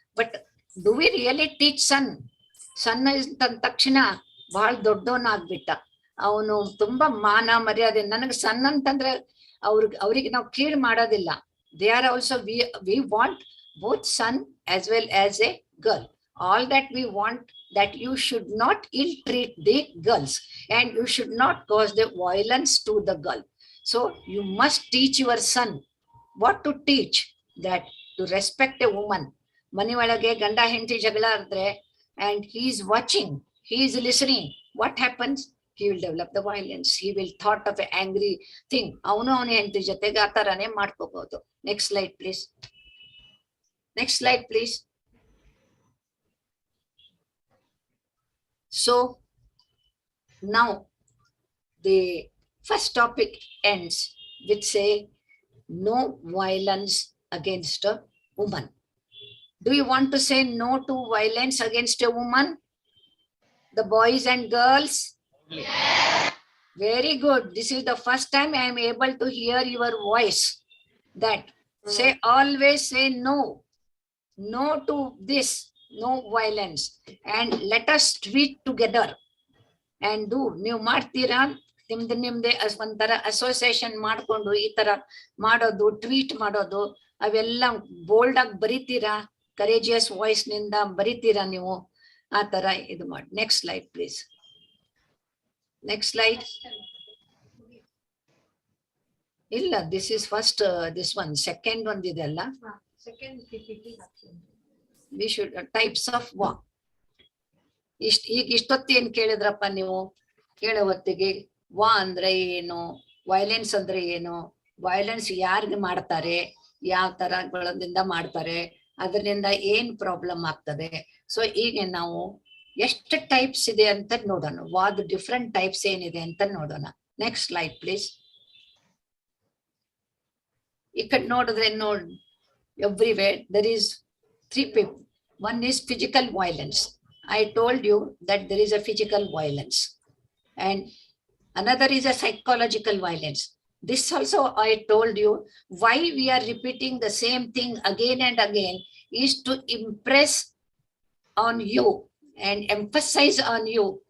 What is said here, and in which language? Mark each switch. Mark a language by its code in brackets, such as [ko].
[en] but do we really teach [kn] ಸಣ್ಣ ತಂದ ತಕ್ಷಣ ಬಹಳ ದೊಡ್ಡವನಾಗ್ಬಿಟ್ಟ, ಅವನು ತುಂಬಾ ಮಾನ ಮರ್ಯಾದೆ. ನನಗೆ ಸಣ್ಣ ಅಂತಂದ್ರೆ ಅವ್ರಿಗೆ ನಾವು ಕೀಳ್ ಮಾಡೋದಿಲ್ಲ. [en] They are also, we want both son as well as a girl. All that we want, that you should not ill-treat the girls and you should not cause the violence to the girl. So you must teach your son what to teach, that to respect a woman. [kn] ಮನೆ ಒಳಗೆ ಗಂಡ ಹೆಂಡತಿ ಜಗಳ ಆದ್ರೆ [en] and he is watching, he is listening, what happens? He will develop the violence. He will thought of an angry thing. [kn] ಅವನು ಅವನ ಹೆಂಡತಿ ಜೊತೆಗೆ ಆ ತರಾನೇ ಮಾಡ್ಕೋಬಹುದು. [en] Next slide please. Next slide please. So now the first topic ends with say no violence against a woman. Do you want to say no to violence against a woman? The boys and girls? Very good. This is the first time I am able to hear your voice. That say, always say no. No to this, no violence. And let us treat together. And do. [kn] ನೀವು ಮಾಡ್ತೀರಾ ನಿಮ್ದೆ ಒಂಥರ association ಮಾಡ್ಕೊಂಡು ಈ ತರ ಮಾಡೋದು, tweet ಮಾಡೋದು, ಅವೆಲ್ಲ bold ಆಗಿ ಬರೀತೀರಾ, ಕರೇಜಿಯಸ್ ವಾಯ್ಸ್ ನಿಂದ ಬರೀತೀರಾ ನೀವು, ಆ ತರ ಇದು ಮಾಡಿ. [en] Next slide please. Next slide. [kn] ಇಲ್ಲ, [en] this is first, this one second [kn] ಒಂದಿದೆ ಅಲ್ಲ, [en] Second PPT we should types of ವಾ. [kn] ಈಗ ಇಷ್ಟೊತ್ತಿ ಏನ್ ಕೇಳಿದ್ರಪ್ಪ ನೀವು? ಕೇಳೋ ಹೊತ್ತಿಗೆ ವಾ ಅಂದ್ರೆ ಏನು, ವೈಲೆನ್ಸ್ ಅಂದ್ರೆ ಏನು, ವೈಲೆನ್ಸ್ ಯಾರಿಗೆ ಮಾಡ್ತಾರೆ, ಯಾವ ತರಗಳಿಂದ ಮಾಡ್ತಾರೆ, ಅದರಿಂದ ಏನ್ ಪ್ರಾಬ್ಲಮ್ ಆಗ್ತದೆ. ಸೊ ಈಗ ನಾವು ಎಷ್ಟು ಟೈಪ್ಸ್ ಇದೆ ಅಂತ ನೋಡೋಣ, [en] what different types [kn] ಏನಿದೆ ಅಂತ ನೋಡೋಣ. [en] Next slide please. [kn] ಈ ಕಡೆ ನೋಡಿದ್ರೆ [en] everywhere there is three people. One is physical violence. I told you that there is a physical violence, and another is a psychological violence. This also I told you. Why we are repeating the same thing again and again is to impress on you and emphasize on you.